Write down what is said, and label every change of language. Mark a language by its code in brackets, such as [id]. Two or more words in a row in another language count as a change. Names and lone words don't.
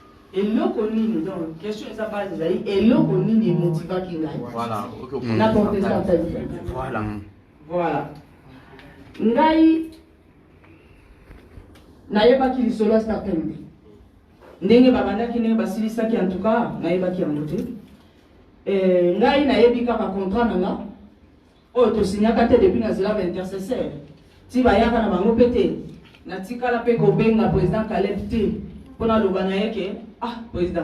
[ln] eloko nini donc question eza base ezali eloko nini emotivaki ngai Voilà. na porter [en] start time. [ln] Voilà. Voilà. Ngai nayebaki lisolo ya [en] start time. [ln] Ndenge babandaki ndenge basilisaki [fr] en tout cas [ln] nayebaki yango te. Ngai nayebi kaka contrat nanga oyo tosignaka te depuis nazela ba intercesseur. Ti bayaka na bango pete natikala pe kobenga président Caleb te pona loba na yeke président